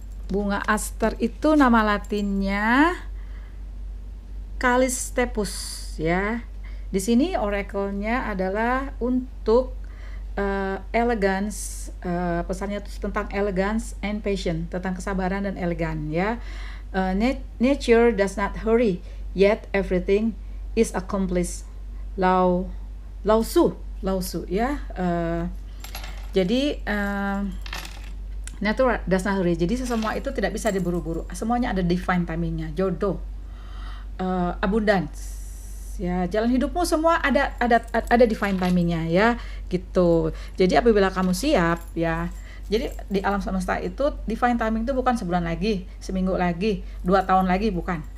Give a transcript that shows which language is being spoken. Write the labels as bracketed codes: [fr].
[id] Bunga aster itu nama latinnya Callisteppus ya. Di sini oracle-nya adalah untuk elegance, pesannya tentang [en] elegance and patience, [id] tentang kesabaran dan elegan ya. [en] Nature does not hurry, yet everything is accomplished. Lao Tzu ya. [id] Jadi [en] nature does not hurry. [id] Jadi semua itu tidak bisa diburu-buru. Semuanya ada divine timingnya. Jodoh, abundance, ya, jalan hidupmu semua ada divine timingnya ya, gitu. Jadi apabila kamu siap ya. Jadi di alam semesta itu divine timing itu bukan sebulan lagi, seminggu lagi, 2 tahun lagi, bukan.